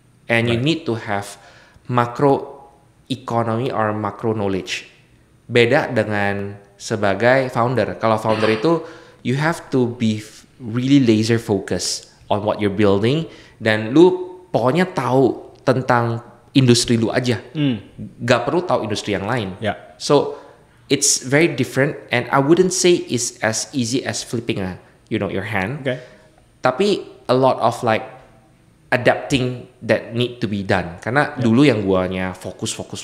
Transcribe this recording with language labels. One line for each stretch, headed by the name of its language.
English: and you need to have macro economy or macro knowledge.
Indonesian: Beda dengan sebagai founder.
English: Kalau founder itu you have to be really laser focused on what you're building
Indonesian: dan lu pokoknya tahu tentang industri lu aja. Gak perlu tahu industri yang lain.
English: So it's very different and I wouldn't say it's as easy as flipping your hand. Tapi a lot of like adapting that need to be done.
Indonesian: Karena dulu yang guanya fokus.